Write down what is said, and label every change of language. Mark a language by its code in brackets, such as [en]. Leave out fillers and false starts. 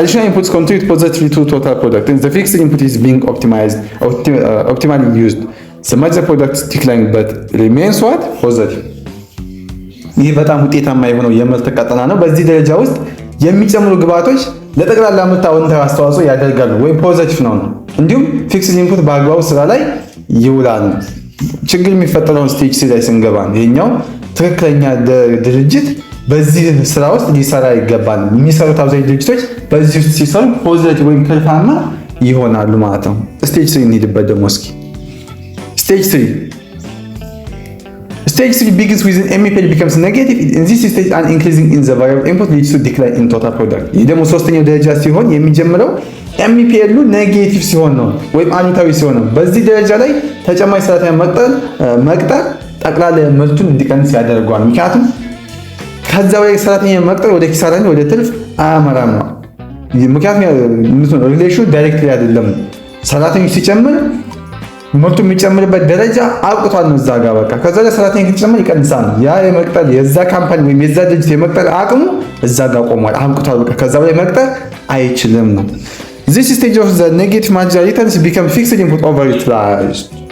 [en] Additional inputs contribute positively to total product, and the fixed input is being optimally used. The marginal product decline but remains what positive. [am] ይህ በጣም ውጤታማ የሆነው የምርት ቀጠና ነው። በዚህ ደረጃ ውስጥ የሚጨምሩ ግብአቶች ለጠቅላላ ምርት አዎንታዊ አስተዋጽኦ ያደርጋሉ ወይም ፖዚቲቭ ነው። እንዲሁም ፊክስድ ኢንፑት በአግባቡ ስራ ላይ ይውላል። ችግር የሚፈጠረው ስቴጅ 3 ላይ ስንገባ ይሄኛው ትክክለኛ ድርጅት በዚህ ስራ ውስጥ ሊሰራ ይገባል። የሚሰሩት አብዛኛው ድርጅቶች በዚህ ውስጥ ሲሰሩ ፖዚቲቭ ወይም ትርፋማ ይሆናሉ ማለት ነው። ስቴጅ 3 እንሂድበት ደግሞ እስኪ። [en] Stage 3 begins with MPL becomes negative. In this stage, an increasing in the variable input leads to decline in total product. [am] ይህ ደግሞ ሶስተኛው ደረጃ ሲሆን የሚጀምረው MPL ኔጌቲቭ ሲሆን ነው ወይም አሉታዊ ሲሆን ነው። በዚህ ደረጃ ላይ ተጨማሪ ሰራተኛ መቅጠር ጠቅላላ ምርቱን እንዲቀንስ ያደርገዋል። ምክንያቱም ከዛ በላይ ሰራተኛ መቅጠር ወደ ኪሳራ እንጂ ወደ ትርፍ አያመራም ነው። ምክንያቱም ሪሌሽኑ ዳይሬክትሊ አይደለም። ሰራተኞች ሲጨምር ምርቱ የሚጨምርበት ደረጃ አብቅቷል ነው እዛ ጋር በቃ። ከዛ ላይ ሰራተኛ ሲጨምር ይቀንሳል። ያ የመቅጠር የዛ ካምፓኒ ወይም የዛ ድርጅት የመቅጠር አቅሙ እዛ ጋር ቆሟል፣ አብቅቷል በቃ። ከዛ በላይ መቅጠር አይችልም ነው። [en] This stage of the negative marginal returns become fixed input overutilized.